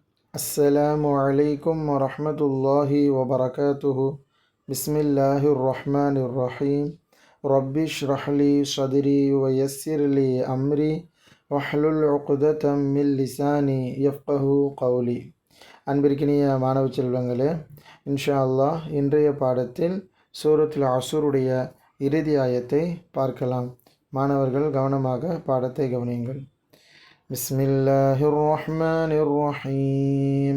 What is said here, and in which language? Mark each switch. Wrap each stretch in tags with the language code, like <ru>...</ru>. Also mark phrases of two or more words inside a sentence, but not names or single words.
<ar>السلام عليكم ورحمة الله وبركاته. بسم الله الرحمن الرحيم. رب اشرح لي صدري ويسر لي أمري واحلل عقدة من لساني يفقه قولي.</ar> <ta>அன்பிற்கினிய மாணவ செல்வங்களே,</ta> <ar>إن شاء الله</ar> <ta>இன்றைய பாடத்தில் சூரத்துல் அஸ்ருடைய இறுதி ஆயத்தை பார்க்கலாம். மாணவர்கள் கவனமாக பாடத்தை கவனியுங்கள்.</ta> <ar>بسم الله الرحمن الرحيم.</ar>